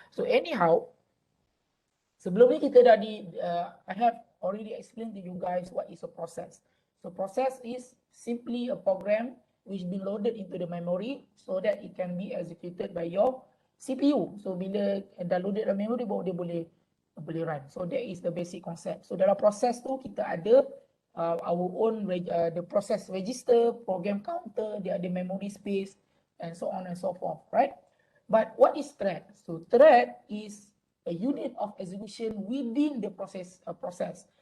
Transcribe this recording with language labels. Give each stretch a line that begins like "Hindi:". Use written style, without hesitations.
English: So anyhow,
Malay: sebelum ni kita dah
English: I have already explained to you guys what is a process. So process is simply a program which been loaded into the memory so that it can be executed by your CPU.
Malay: So bila dah loaded dalam memory baru dia boleh run.
English: So that is the basic concept. So
Malay: dalam proses tu kita ada
English: our own the process register, program counter,
Malay: dia ada
English: memory space and so on and so forth, right? But what is thread? So thread is a unit of execution within the process.